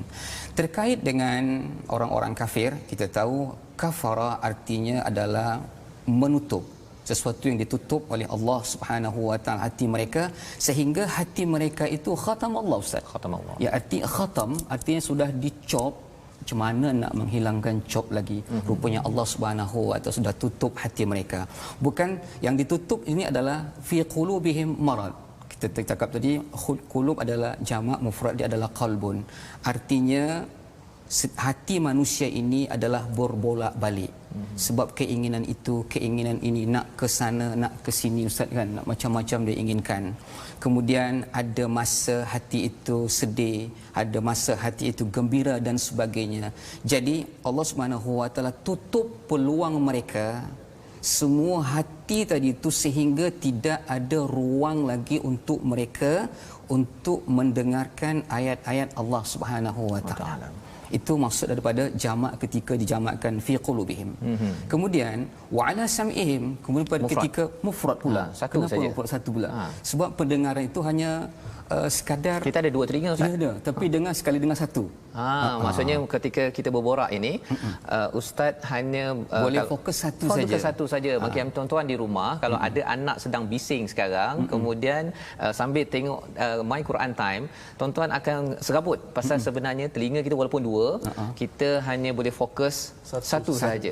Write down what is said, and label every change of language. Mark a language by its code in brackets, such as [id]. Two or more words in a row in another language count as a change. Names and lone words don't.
[ms] Terkait dengan orang-orang kafir, kita tahu kafara artinya adalah menutup, sesuatu yang ditutup oleh Allah [ar] سبحانه وتعالى [ms] hati mereka, sehingga hati mereka itu [ar] ختم الله, [ms] Ustaz. [ar] ختم الله. [ms] Ya, arti khatam artinya sudah dicop. Macam mana nak menghilangkan cop lagi? Rupanya Allah [ar] سبحانه وتعالى [ms] sudah tutup hati mereka. Bukan yang ditutup ini adalah [ar] في قلوبهم مرض. [ms] Kita cakap tadi qulub adalah jamak, mufrad dia adalah qalbun. Artinya hati manusia ini adalah berbolak-balik. Sebab keinginan itu, keinginan ini, nak ke sana, nak ke sini, Ustaz, kan, nak macam-macam dia inginkan. Kemudian ada masa hati itu sedih, ada masa hati itu gembira dan sebagainya. Jadi Allah [ar] سبحانه وتعالى [ms] tutup peluang mereka semua hati tadi itu, sehingga tidak ada ruang lagi untuk mereka untuk mendengarkan ayat-ayat Allah [ar] سبحانه وتعالى. [ms] Itu maksud daripada jamak ketika dijamakkan [ar] في قلوبهم. Kemudian وعلى سمعهم, [ms] kemudian pada ketika mufrad pula. Satu Kenapa saja. mufrad satu pula? Sebab pendengaran itu hanya sekadar Kita ada 2 telinga, Ustaz. ya, ada, tapi dengar sekali dengar satu. Maksudnya ketika kita berborak ini, Ustaz hanya Boleh fokus satu saja. Fokus satu saja. Bagi tuan-tuan di rumah, kalau ada anak sedang bising sekarang, kemudian sambil tengok My Quran Time, tuan-tuan akan serabut pasal sebenarnya telinga kita walaupun 2, kita hanya boleh fokus satu saja.